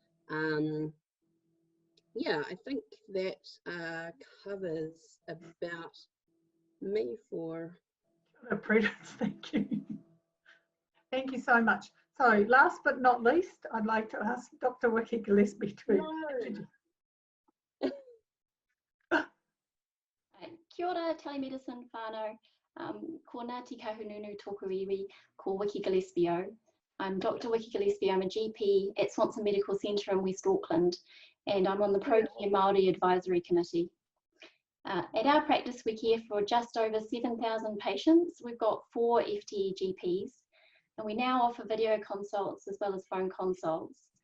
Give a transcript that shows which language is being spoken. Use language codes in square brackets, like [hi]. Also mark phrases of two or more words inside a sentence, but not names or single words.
[en] Yeah, I think that covers about me for... Prudence, thank you. Thank you so much. So last but not least, I'd like to ask Dr. Wiki Gillespie to... [mi] Kia ora, telemedicine whānau. Ko Ngāti Kahununu tōku iwi, ko Wiki Gillespie. [en] I'm Dr. Wiki Gillespie. I'm a GP at Swanson Medical Centre in West Auckland, and I'm on the Pro Care Māori Advisory Committee. At our practice, we care for just over 7,000 patients. We've got 4 FTE GPs, and we now offer video consults as well as phone consults.